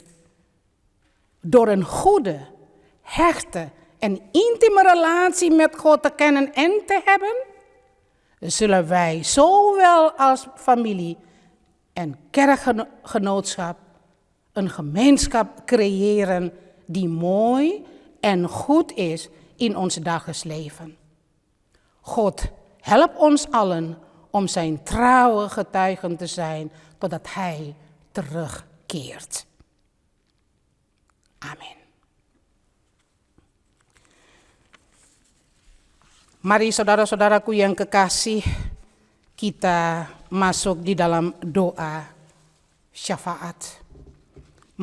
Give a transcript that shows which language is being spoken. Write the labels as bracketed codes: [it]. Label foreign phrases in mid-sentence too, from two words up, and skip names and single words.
[nl] Door een goede, hechte en intieme relatie met God te kennen en te hebben, zullen wij zowel als familie en kerkgenootschap een gemeenschap creëren die mooi en goed is in ons dagelijks leven. God, help ons allen om zijn trouwe getuigen te zijn totdat Hij terugkeert. Amen. [id] Mari saudara-saudaraku yang kekasih, kita masuk di dalam doa syafaat.